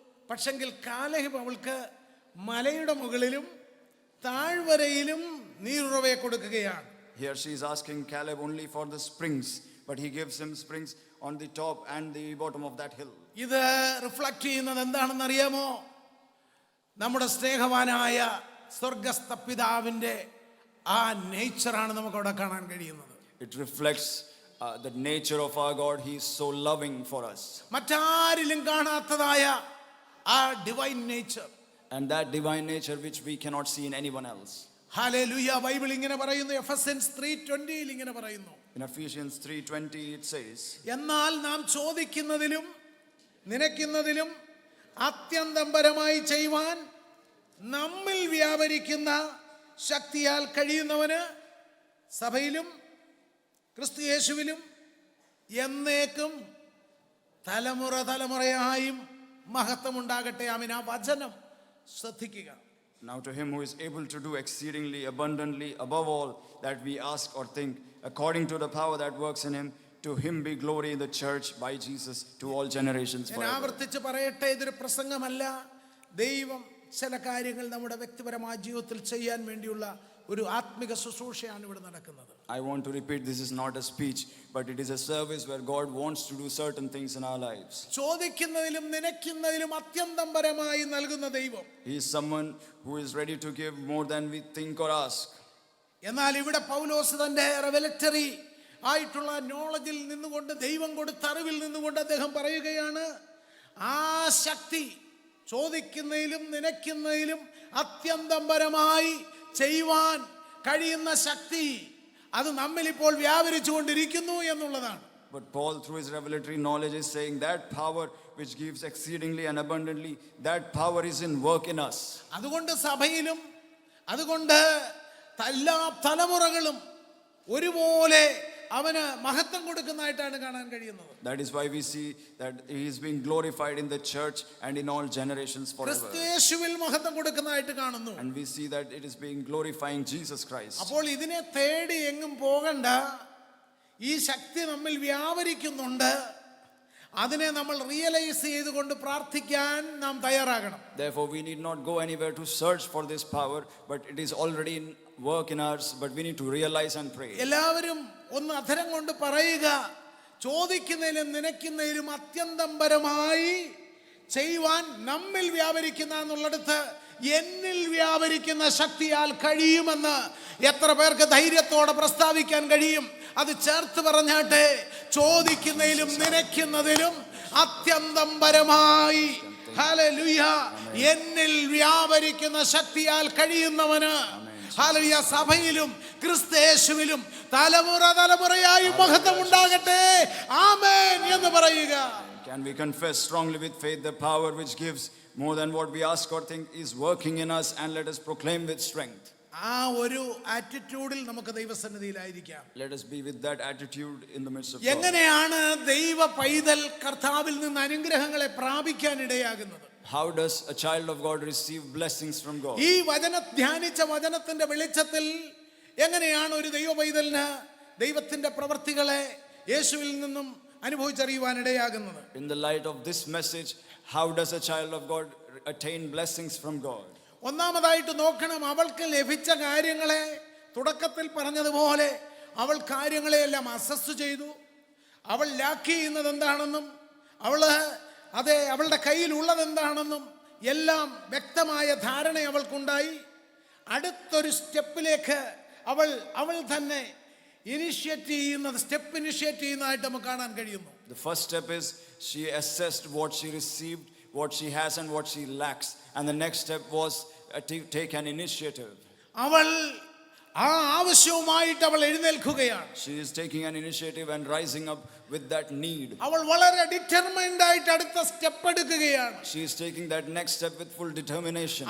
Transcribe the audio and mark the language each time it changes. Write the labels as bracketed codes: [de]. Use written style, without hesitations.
[ml] പക്ഷെങ്കിൽ കാലേബ് അവൾക്ക് മലയുടെ മുകളിലും താഴ്വരയിലും നീരുറവയെ കൊടുക്കുകയാണ്. [en] Here she is asking Caleb only for the springs, but he gives him springs on the top and the bottom of that hill. [ml] ഇത് reflect ചെയ്യുന്നത് എന്താണെന്ന് അറിയാമോ? നമ്മുടെ സ്നേഹവാനായ സ്വർഗസ്ഥ പിതാവിൻ്റെ ആ നേച്ചറാണ് നമുക്കവിടെ കാണാൻ കഴിയുന്നത്. [en] It reflects the nature of our God. He is so loving for us. [ml] മറ്റാരിലും കാണാത്തതായ ആ divine nature. [en] And that divine nature which we cannot see in anyone else. [ml] Hallelujah. Bible ഇങ്ങനെ പറയുന്നു, എഫെസ്യൻസ് 3:20 ഇങ്ങനെ പറയുന്നു. [en] In Ephesians 3:20 it says, [ml] എന്നാൽ നാം ചോദിക്കുന്നതിലും നനയ്ക്കുന്നതിലും അത്യന്തംപരമായി ചെയ്യുവാൻ നമ്മിൽ വ്യാപരിക്കുന്ന ശക്തിയാൽ കഴിയുന്നവന് സഭയിലും ക്രിസ്തു യേശുവിലും എന്നേക്കും തലമുറ തലമുറയായും മഹത്വം ഉണ്ടാകട്ടെ. ആമേൻ. ആ വചനം ശ്രദ്ധിക്കുക. [en] now to him who is able to do exceedingly abundantly above all that we ask or think, according to the power that works in him, to him be glory in the church by Jesus to all generations [ml] ഞാൻ [en] forever. [ml] ആവർത്തിച്ച് പറയട്ടെ, ഇതൊരു പ്രസംഗമല്ല. ദൈവം ചില കാര്യങ്ങൾ നമ്മുടെ വ്യക്തിപരമായ ജീവിതത്തിൽ ചെയ്യാൻ വേണ്ടിയുള്ള ഒരു ആത്മിക ശുശ്രൂഷയാണ് ഇവിടെ നടക്കുന്നത്. [en] I want to repeat, this is not a speech, but it is a service where God wants to do certain things in our lives. [ml] ചോദിക്കുന്നതിലും നനയ്ക്കുന്നതിലും അത്യന്തംപരമായി നൽകുന്ന ദൈവം. [en] He is someone who is ready to give more than we think or ask. [ml] എന്നാൽ ഇവിടെ പൗലോസ് തന്റെ റെവലറ്ററി ആയിട്ടുള്ള നോളജിൽ നിന്നുകൊണ്ട്, ദൈവം കൊടുത്ത അറിവിൽ നിന്നുകൊണ്ട് അദ്ദേഹം പറയുകയാണ്, ആ ശക്തി ചോദിക്കുന്നതിലും നനയ്ക്കുന്നതിലും അത്യന്തംപരമായി ചെയ്യുവാൻ കഴിയുന്ന ശക്തി അത് നമ്മിൽ ഇപ്പോൾ വ്യാപരിച്ചു കൊണ്ടിരിക്കുന്നു എന്നുള്ളതാണ്. [en] But Paul, through his revelatory knowledge, is saying that power which gives exceedingly and abundantly, that power is in work in us. [ml] അതുകൊണ്ട് സഭയിലും അതുകൊണ്ട് എല്ലാ തലമുറകളും ഒരുപോലെ അവന് മഹത്വം കൊടുക്കുന്നതായിട്ടാണ് കാണാൻ കഴിയുന്നത്. [en] That is why we see that he is being glorified in the church and in all generations forever. [ml] ക്രിസ്തു യേശുവിൽ മഹത്വം കൊടുക്കുന്നതായിട്ട് കാണുന്നു. [en] And we see that it is being glorifying Jesus Christ. [ml] അപ്പോൾ ഇതിനെ തേടി എങ്ങും പോകണ്ട. ഈ ശക്തി നമ്മിൽ വ്യാപരിക്കുന്നുണ്ട്. അതിനെ നമ്മൾ റിയലൈസ് ചെയ്തുകൊണ്ട് പ്രാർത്ഥിക്കാൻ നാം തയ്യാറാകണം. [en] Therefore we need not go anywhere to search for this power, but it is already in work in us, but we need to realize and pray. [ml] എല്ലാവരും ഒന്ന് അധരം കൊണ്ട് പറയുക, ചോദിക്കുന്നതിലും നനയ്ക്കുന്നതിലും അത്യന്തംപരമായി ചെയ്യുവാൻ നമ്മിൽ വ്യാപരിക്കുന്ന എന്നുള്ളിടത്ത് എന്നിൽ വ്യാപരിക്കുന്ന ശക്തിയാൽ കഴിയുമെന്ന് എത്ര പേർക്ക് ധൈര്യത്തോടെ പ്രസ്താവിക്കാൻ കഴിയും? അത് ചേർത്ത് പറഞ്ഞാട്ടെ. ചോദിക്കുന്നതിലും നനയ്ക്കുന്നതിലും അത്യന്തംപരമായി, ഹല്ലേലൂയ, എന്നിൽ വ്യാപരിക്കുന്ന ശക്തിയാൽ കഴിയുന്നവന്, ഹല്ലേലൂയ, സഭയിലും ക്രിസ്തുയേശുവിലും തലമുറ തലമുറയായി മഹത്വം ഉണ്ടാകട്ടെ. ആമേൻ എന്ന് പറയുക. [en] Can we confess strongly with faith the power which gives more than what we ask or think is working in us, and let us proclaim with strength. [ml] ആ ഒരു ആറ്റിറ്റ്യൂഡിൽ നമുക്ക് ദൈവസന്നിധിയിലായിരിക്കാം. [en] Let us be with that attitude in the midst of God. [ml] എങ്ങനെയാണ് ദൈവ പൈതൽ കർത്താവിൽ നിന്ന് അനുഗ്രഹങ്ങളെ പ്രാപിക്കാൻ ഇടയാകുന്നത്? [en] How does a child of God receive blessings from God? [ml] ഈ ധ്യാനിച്ച വചനത്തിന്റെ വെളിച്ചത്തിൽ എങ്ങനെയാണ് ഒരു ദൈവ പൈതലിന് ദൈവത്തിന്റെ പ്രവൃത്തികളെ യേശുവിൽ നിന്നും അനുഭവിച്ചറിയുവാൻ ഇടയാകുന്നത്? [en] In the light of this message, how does a child of God attain blessings from God? [ml] ഒന്നാമതായിട്ട് നോക്കണം, അവൾക്ക് ലഭിച്ച കാര്യങ്ങളെ തുടക്കത്തിൽ പറഞ്ഞതുപോലെ അവൾ കാര്യങ്ങളെയെല്ലാം അസസ് ചെയ്തു. അവൾ ലാക്ക് ചെയ്യുന്നത് എന്താണെന്നും അവളുടെ കയ്യിലുള്ളത് എന്താണെന്നും എല്ലാം വ്യക്തമായ ധാരണ അവൾക്കുണ്ടായി. അടുത്തൊരു സ്റ്റെപ്പിലേക്ക് അവൾ തന്നെ ഇനിഷ്യേറ്റ് ചെയ്യുന്നതായിട്ട് നമുക്ക് കാണാൻ കഴിയുന്നു. [en] The first step is she assessed what she received, what she has and what she lacks, and the next step was to take an initiative. [ml] അവൾ ആ ആവശ്യവുമായിട്ട് അവൾ എഴുന്നേൽക്കുകയാണ്. [en] She is taking an initiative and rising up with that need. [ml] അവൾ വളരെ determined ആയിട്ട് അടുത്ത step എടുക്കുകയാണ്. [en] She is taking that next step with full determination.